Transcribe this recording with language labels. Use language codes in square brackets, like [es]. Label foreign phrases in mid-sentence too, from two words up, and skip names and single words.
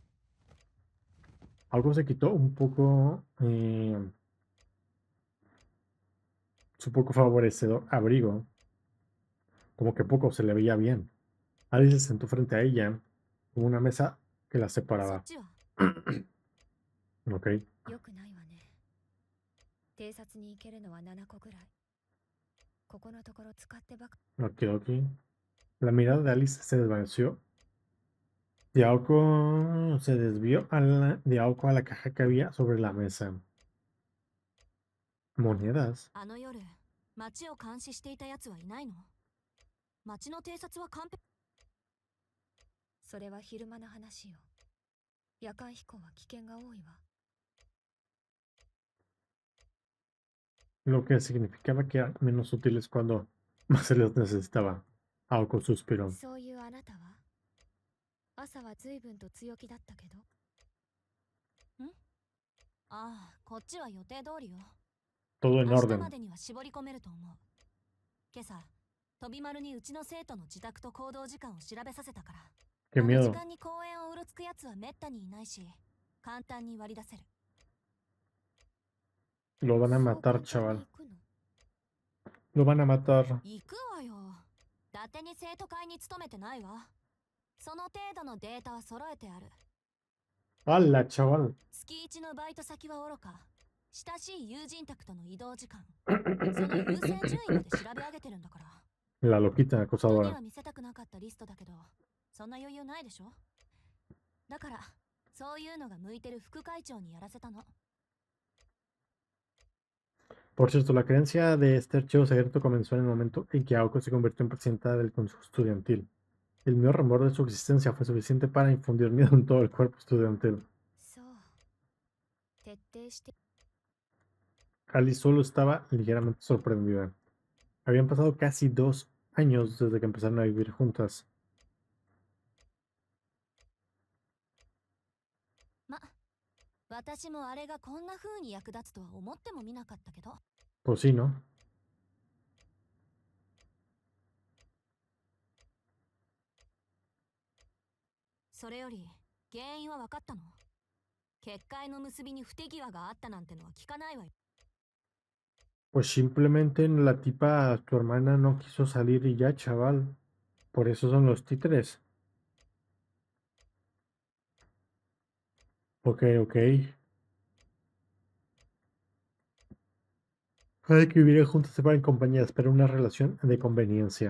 [es] Algo se quitó un poco Su poco favorecedor abrigo, como que poco se le veía bien. Alice se sentó frente a ella, con una mesa que la [ja] そっ [es] separaba. [ja] ちは [es] Ok, [ja] 良くないわね。偵察に行けるのは7個ぐらい。ここのところ使ってばか。 [en] ok, ok. [es] La mirada de Alice se desvaneció. Diaoko se desvió Diaoko a la caja que había sobre la mesa. Monedas. [ja] あの夜、街を監視していた奴はいないの？街の偵察は完璧。それは昼間の話よ。夜間飛行は危険が多いわ。 [es] Lo que significaba que eran menos útiles cuando más se les necesitaba. Aoko suspiró. [ja] そういうあなたは朝は随分と強気だったけど。ん？ああ、こっちは予定通りよ。 [es] Todo en [ja] 明日ま [es] orden. [ja] でには絞り込めると思う。今朝、飛び丸にうちの生徒の自宅と行動時間を調べさせたから。 [es] Qué [ja] あの時 [es] miedo. [ja] 間に公園をうろつくやつはめったにいないし、簡単に割り出せる。 [es] Lo van a [ja] そう [es] matar, [ja] 簡単 [es] chaval. [ja] に行くの？ [es] Lo van a matar. [ja] 行くわよ。伊達に生徒会に勤めてないわ。その程度のデータは揃えてある。 [es] ¡Hala, chaval! [ja] 月1のバイト先はおろか、親しい友人宅との移動時間、その優先順位まで調べ上げてるんだから。 [es] La loquita [ja] 人に [es] acosadora. [ja] は見せたくなかったリストだけど、そんな余裕ないでしょ。だからそういうのが向いてる副会長にやらせたの。 [es] Por cierto, la creencia de este archivo secreto comenzó en el momento en que Aoko se convirtió en presidenta del consejo estudiantil. El miedo rumor de su existencia fue suficiente para infundir miedo en todo el cuerpo estudiantil. [ja] そう、徹底して。 [es] Alice solo estaba ligeramente sorprendida. Habían pasado casi 2 años desde que empezaron a vivir juntas. [ja] ま、私もあれがこんな風に役立つとは思ってもみなかったけど。 [es] Pues sí, ¿no? [ja] それより原因は分かったの？結界の結びに不手際があったなんてのは聞かないわよ。 [es] Pues simplemente la tipa, tu hermana, no quiso salir y ya, chaval. Por eso son los títeres. [en] Ok, ok. [es] Puede que vivieran juntas se en compañías, pero una relación de conveniencia.